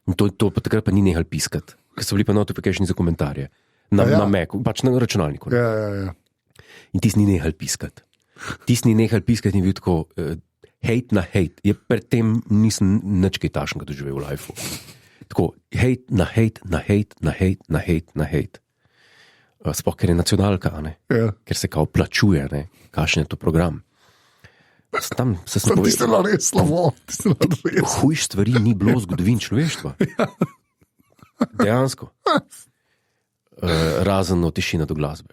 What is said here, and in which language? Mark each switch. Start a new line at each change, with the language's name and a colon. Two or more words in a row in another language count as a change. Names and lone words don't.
Slovenian: In to pa takrat pa ni nehal piskati, ker so bili pa notification za komentarje. Na Macu, pač na računalniku. Ja. In ti ni nehal piskati. Ti ni nehal piskati in bil tako hate na hate. Pred tem nisem nič kaj tašnega doživel v lifeu. Tako hate na hate, na hate, na hate, na hate, na hate. Sploh, ker je nacionalka, ne? Ja. Ker se kao plačuje, ne? Kakšen je to program. Tam se sem Ti ste res slabo. Hujš stvari ni bilo v zgodovini človeštva. Dejansko. Razen od tišine do glasbe.